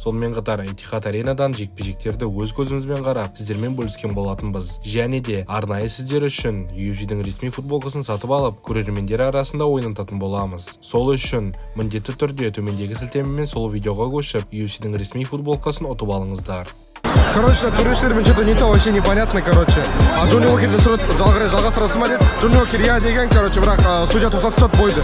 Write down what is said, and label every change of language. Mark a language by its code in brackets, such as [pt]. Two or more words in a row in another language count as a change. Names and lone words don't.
[kk] Сонымен қатар Этихад аренадан жекпе-жектерді өз көзімізбен қарап, сіздермен бөліскен болатынбыз. Және де арнайы сіздер үшін UFC-дің ресми футболкасын сатып алып, көрермендер арасында ойнататын боламыз. Сол үшін міндетті түрде төмендегі сілтемемен сол видеоға көшіп, UFC-дің ресми футболкасын ұтып алыңыздар. [ru] Короче, туристермен что-то не то, вообще непонятно, короче. [kk] А Джонни Уокерді жалғастырасың ба деді. Джонни Уокер я деген, короче, бірақ судья тоқтатып қойды.